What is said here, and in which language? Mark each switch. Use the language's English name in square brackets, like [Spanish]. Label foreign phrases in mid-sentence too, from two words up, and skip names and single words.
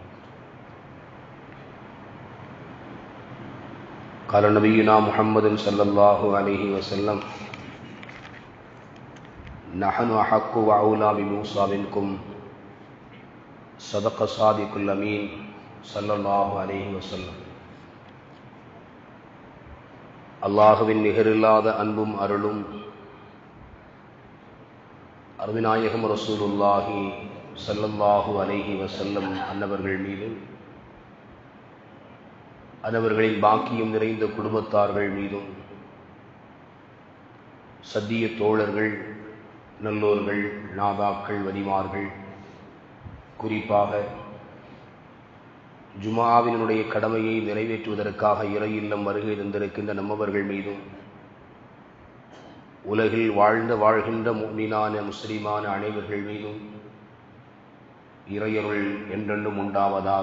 [Arabic] قال نبينا محمد صلى الله عليه وسلم: نحن أحق وأولى بموسى منكم. صدق صادق الأمين صلى الله عليه وسلم. [Tamil] அல்லாஹுவின் நிகரில்லாத அன்பும் அருளும் அருமைநாயகம் [Arabic] رسول الله صلى الله عليه وسلم [Tamil] அன்னவர்கள் மீதும், அன்னவர்களின் பாக்கியம் நிறைந்த குடும்பத்தார்கள் மீதும், சத்திய தோழர்கள், நல்லோர்கள், நாதாக்கள், வலிமார்கள், குறிப்பாக ஜுமாவினுடைய கடமையை நிறைவேற்றுவதற்காக இறை இல்லம் வருகை தந்திருக்கின்ற நம்மவர்கள் மீதும், உலகில் வாழ்கின்ற முஃமினான முஸ்லிமான அனைவர்கள் மீதும் இறையருள் என்றென்றும் உண்டாவதாக.